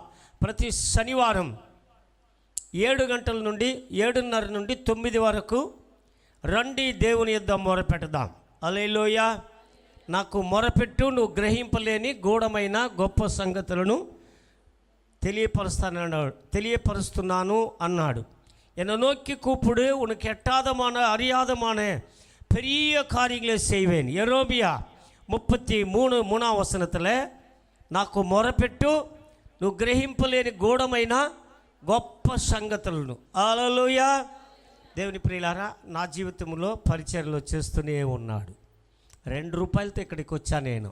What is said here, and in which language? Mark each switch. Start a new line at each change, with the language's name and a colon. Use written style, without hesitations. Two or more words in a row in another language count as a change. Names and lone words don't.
Telugu: ప్రతి శనివారం 7 గంటల నుండి 7:30 నుండి 9 వరకు రండి దేవుని యొద్ద మొరపెడదాం. హల్లెలూయా. నాకు మొరపెట్టు, నువ్వు గ్రహింపలేని గూఢమైన గొప్ప సంగతులను తెలియపరుస్తున్నాను అన్నాడు.
Tamil: என்னை நோக்கி கூப்பிடு, உனக்கு எட்டாதமான அறியாதமான பெரிய காரியங்களை செய்வேன்.
Telugu: எரோமியா 33:3 నాకు మొరపెట్టు, నువ్వు గ్రహింపలేని గూఢమైన గొప్ప సంగతులను. హల్లెలూయా. దేవుని ప్రియులారా, నా జీవితంలో పరిచర్యలు చేస్తూనే ఉన్నాడు. 2 రూపాయలతో ఇక్కడికి వచ్చా నేను.